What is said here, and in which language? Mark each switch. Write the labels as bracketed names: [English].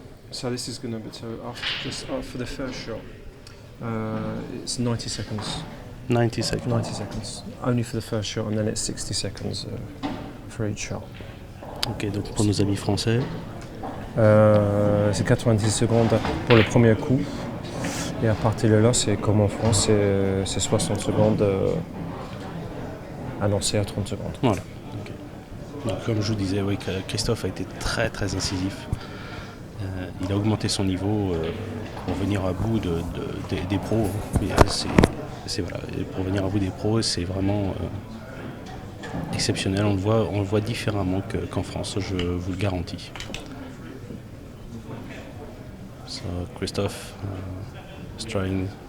[English] So this is going to be just for the first shot. It's 90 seconds. 90 seconds. 90 seconds. Only for the first shot, and then it's 60 seconds for each shot. [French] Ok, donc pour nos amis français. C'est 90 secondes pour le premier coup. Et à partir de là, c'est comme en France, c'est 60 secondes annoncées à 30 secondes. Voilà. Okay. Donc, comme je vous disais, oui, Christophe a été très très incisif. Il a augmenté son niveau pour venir à bout des pros. Mais c'est voilà, pour venir à bout des pros, c'est vraiment exceptionnel. On le voit différemment qu'en France, je vous le garantis. [English] So Christophe is trying.